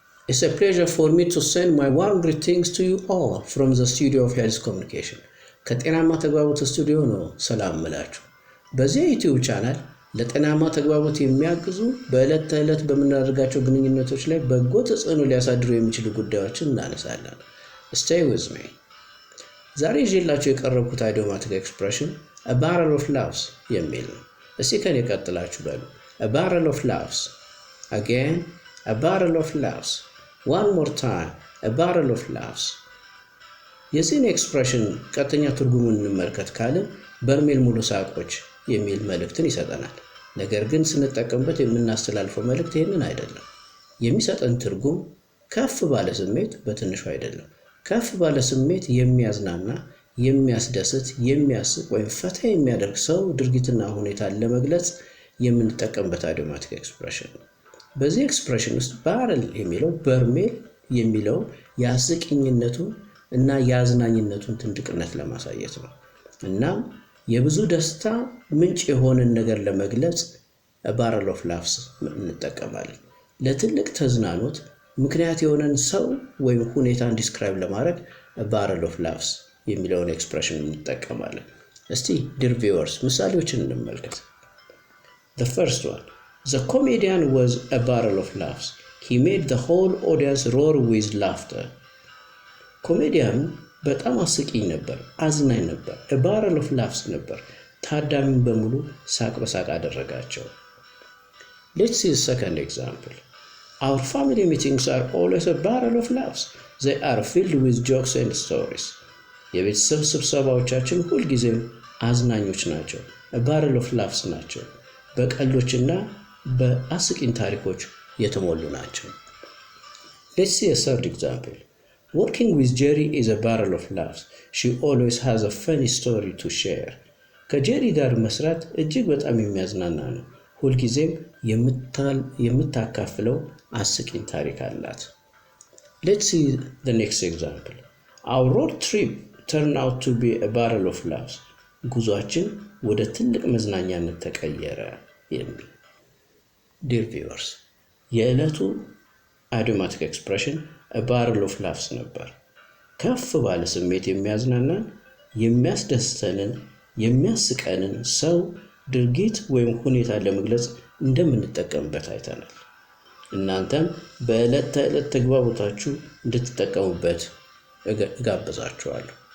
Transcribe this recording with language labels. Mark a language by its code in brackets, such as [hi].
[en] It's a pleasure for me to send my warm greetings to you all from the studio of Health Communication. [am] ከጤናማ ተግባቦት ስቱዲዮ ነው ሰላም ምላችሁ። በዚህ ዩቲዩብ ቻናል ለጤናማ ተግባቦት የሚያግዙ በዕለት ተዕለት በምናደርጋቸው ግንኙነቶች ላይ በጎ ተጽዕኖ ሊያሳድሩ የሚችሉ ጉዳዮችን እናነሳለን። [en] Stay with me. [am] ዛሬ ይዤላችሁ የቀረብኩት idiomatic expression [en] a barrel of laughs [am] የሚል ነው። እስቲ ከኔ ቀጥላችሁ በሉ a barrel of laughs. [en] Again, a barrel of laughs. One more time, a barrel of laughs. [am] የዚህን ኤክስፕሬሽን ቀጥተኛ ትርጉሙን እንመልከት ካልን በርሜል ሙሉ ሳቆች የሚል መልእክትን ይሰጠናል። ነገር ግን ስንጠቀምበት የምናስተላልፈው መልእክት ይህንን አይደለም። የሚሰጠን ትርጉም ከፍ ባለ ስሜት በትንሹ አይደለም። ከፍ ባለ ስሜት የሚያዝናና፣ የሚያስደስት፣ የሚያስቅ ወይም ፈታ የሚያደርግ ሰው ድርጊትና ሁኔታን ለመግለጽ የምንጠቀምበት idiomatic expression ነው። በዚህ ኤክስፕሬሽን ውስጥ ባረል የሚለው በርሜል የሚለው የአስቂኝነቱን እና የአዝናኝነቱን ትንቅነት ለማሳየት ነው። እናም የብዙ ደስታ ምንጭ የሆነን ነገር ለመግለጽ ባረል ኦፍ ላፍስ እንጠቀማለን። ለትልቅ ተዝናኖት ምክንያት የሆነን ሰው ወይም ሁኔታን ዲስክራይብ ለማድረግ ባረል ኦፍ ላፍስ የሚለውን ኤክስፕሬሽን እንጠቀማለን። እስቲ ዲር ቪውወርስ ምሳሌዎችን እንመልከት። [en] The first one. The comedian was a barrel of laughs. He made the whole audience roar with laughter. [am] ኮሜዲያኑ በጣም አስቂኝ ነበር፣ አዝናኝ ነበር፣ [en] a barrel of laughs [am] ነበር። ታዳሚውን በሙሉ ሳቅ በሳቅ አደረጋቸው። [en] Let's see the second example. Our family meetings are always a barrel of laughs. They are filled with jokes and stories. [am] የቤተሰብ ስብሰባዎቻችን ሁልጊዜም አዝናኞች ናቸው፣ [en] a barrel of laughs [am] ናቸው። በቀልዶችና በአስቂኝ ታሪኮች የተሞሉ ናቸው። [en] Let's see a third example. Working with Jerry is a barrel of laughs. She always has a funny story to share. [am] ከጄሪ ጋር መስራት እጅግ በጣም የሚያዝናና ነው። ሁልጊዜም የምታካፍለው አስቂኝ ታሪክ አላት። [en] Let's see the next example. Our road trip turned out to be a barrel of laughs. [am] ጉዟችን ወደ ትልቅ መዝናኛነት ተቀየረ የሚል። [en] Dear viewers, [am] የዕለቱ idiomatic expression [en] a barrel of laughs [am] ነበር። ከፍ ባለ ስሜት የሚያዝናናን፣ የሚያስደስተንን፣ የሚያስቀንን ሰው ድርጊት ወይም ሁኔታ ለመግለጽ እንደምንጠቀምበት አይተናል። እናንተም በዕለት ተዕለት ተግባቦታችሁ እንድትጠቀሙበት እጋብዛችኋለሁ።